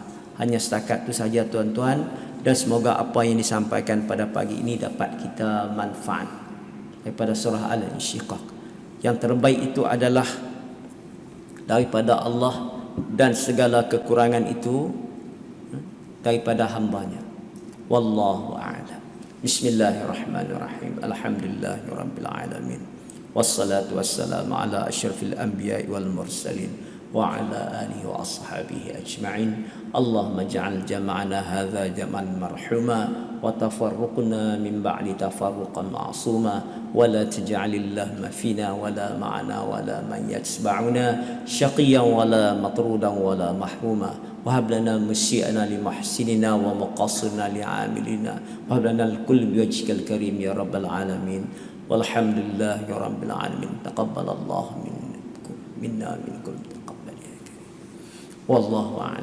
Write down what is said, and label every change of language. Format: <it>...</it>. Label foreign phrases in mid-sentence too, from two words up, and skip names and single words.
<ms>Hanya setakat itu saja tuan-tuan, dan semoga apa yang disampaikan pada pagi ini dapat kita manfaat daripada surah Al-Insyiqaq. Yang terbaik itu adalah daripada Allah, dan segala kekurangan itu daripada hambanya.</ms> <ar>والله أعلم. بسم الله الرحمن الرحيم. الحمد لله رب العالمين. والصلاة والسلام على أشرف الأنبياء والمرسلين وعلى آله وأصحابه أجمعين. اللهم اجعل جمعنا هذا جمعا مرحوما وتفرقنا من بعد تفرقا معصوما ولا تجعل اللهم فينا ولا معنا ولا من يتبعنا شقيا ولا مطرودا ولا محروما. وهب لنا مسيئنا لمحسننا ومقصرنا لعاملنا وهب لنا الكل بوجهك الكريم يا رب العالمين والحمد لله رب العالمين. تقبل الله منا منكم تقبل يا كريم. والله أعلم.</ar>